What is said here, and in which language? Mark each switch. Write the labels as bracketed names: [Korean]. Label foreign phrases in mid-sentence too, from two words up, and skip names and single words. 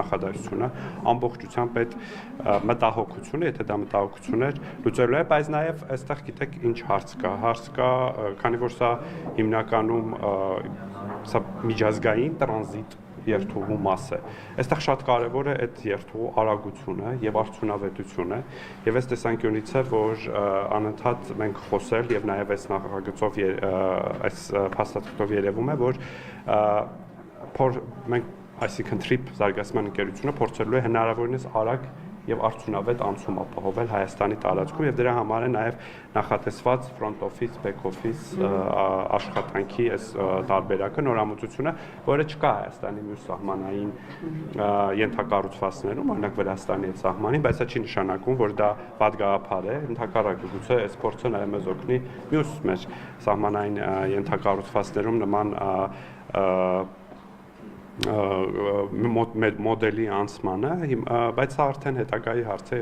[Armenian] նախադասությունը ամբողջությամբ այդ մտահոգությունը, եթե դա մտահոգություն էր, լուծելու է, բայց նաեւ այստեղ գիտեք ինչ հարց կա, քանի որ սա հիմնականում սա միջազգային տրանզիտ երթուղու մաս է։ Այստեղ շատ կարևոր է այդ երթուղու արագությունը եւ արդյունավետությունը, եւ այս տեսանկյունից է, որ անընդհատ մենք խոսել եւ նաեւ այս նախագծով այս փաստաթղթով երևում է, որ մենք այսինքն TRIP զարգացման ընկերությունը փորձելու է հնարավորինս արագ եւ արդյունավետ անցում ապահովել Հայաստանի տարածքում եւ դրա համար է նաեւ նախատեսված [English] front office, back office [Armenian] աշխատանքի այս տարբերակը, նորամուծությունը, որը չկա Հայաստանի մյուս սահմանային ենթակառուցվածքներում, օրինակ Վրաստանի այդ սահմանին, բայց դա չի նշանակում, որ դա վատ գաղափար է, ընդհակառակը գուցե այս փորձը նաեւ մեզ օգնի մյուս մեր սահմանային ենթակառուցվածքներում նման մոդելի անցմանը, բայց սա արդեն հետագայի հարց է։